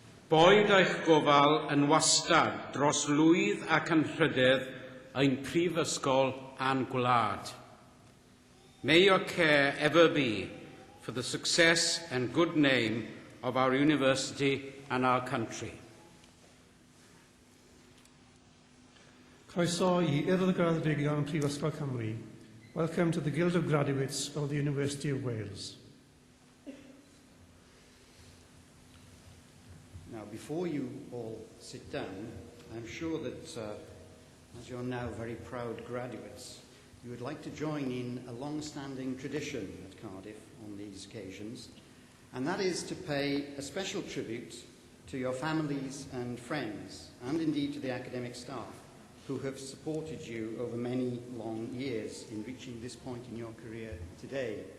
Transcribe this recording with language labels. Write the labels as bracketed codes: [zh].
[cy] Boed eich gofal yn wastad dros lwydd ac yn rhydedd ein prifysgol a'n gwlad. [en] May your care ever be for the success and good name of our university and our country. [cy] Croeso I Urdd y Graddedigion Prifysgol Cymru. [en] Welcome to the Guild of Graduates of the University of Wales. Now, before you all sit down, I'm sure that as you're now very proud graduates, you would like to join in a long-standing tradition at Cardiff on these occasions, and that is to pay a special tribute to your families and friends, and indeed to the academic staff who have supported you over many long years in reaching this point in your career today.